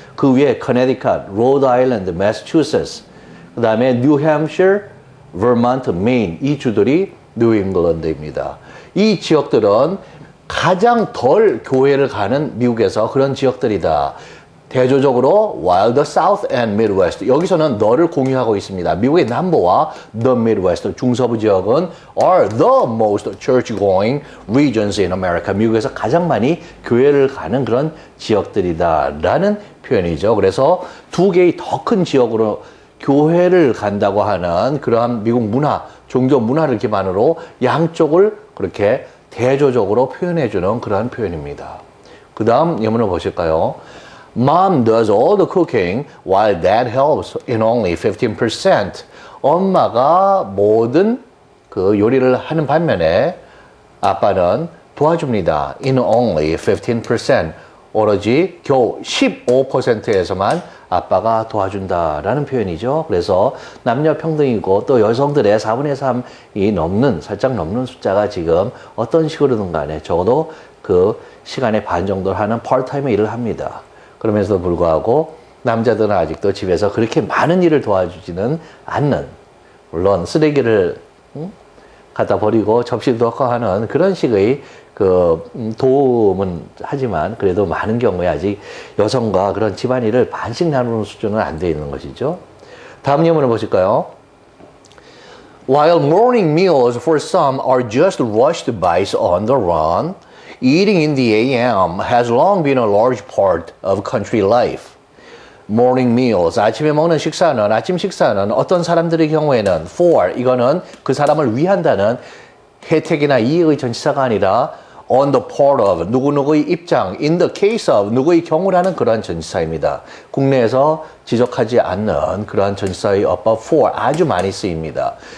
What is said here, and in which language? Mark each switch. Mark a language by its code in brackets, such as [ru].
[ko] 그 위에 Connecticut, Rhode Island, Massachusetts, 그 다음에 New Hampshire, Vermont, Maine 이 주들이 뉴 잉글랜드입니다. 이 지역들은 가장 덜 교회를 가는 미국에서 그런 지역들이다. 대조적으로 [en] while the South and Midwest [ko] 여기서는 너를 공유하고 있습니다. 미국의 남부와 [en] the Midwest [ko] 중서부 지역은 [en] are the most church-going regions in America. [ko] 미국에서 가장 많이 교회를 가는 그런 지역들이다라는 표현이죠. 그래서 두 개의 더 큰 지역으로 교회를 간다고 하는 그러한 미국 문화, 종교 문화를 기반으로 양쪽을 그렇게 대조적으로 표현해주는 그러한 표현입니다. 그 다음 예문을 보실까요? [en] Mom does all the cooking while dad helps in only 15%. [ko] 엄마가 모든 그 요리를 하는 반면에 아빠는 도와줍니다. [en] In only 15%. [ko] 오로지 겨우 15%에서만 아빠가 도와준다라는 표현이죠. 그래서 남녀 평등이고 또 여성들의 4분의 3이 넘는, 살짝 넘는 숫자가 지금 어떤 식으로든 간에 적어도 그 시간의 반 정도를 하는 파트타임 일을 합니다. 그러면서도 불구하고 남자들은 아직도 집에서 그렇게 많은 일을 도와주지는 않는, 물론 쓰레기를 갖다 버리고 접시도 닦고 하는 그런 식의 도움은 하지만 그래도 많은 경우에 아직 여성과 그런 집안일을 반씩 나누는 수준은 안 돼 있는 것이죠. 다음 예문을 보실까요? [en] While morning meals for some are just rushed bites on the run, eating in the AM has long been a large part of country life. Morning meals, [ko] 아침에 먹는 식사는, 아침 식사는 어떤 사람들의 경우에는 for, 이거는 그 사람을 위한다는 혜택이나 이익의 전치사가 아니라 [en] on the part of, [ko] 누구누구의 입장, [en] in the case of, [ko] 누구의 경우라는 그러한 전치사입니다. 국내에서 지적하지 않는 그러한 전치사의 어법 for 아주 많이 쓰입니다.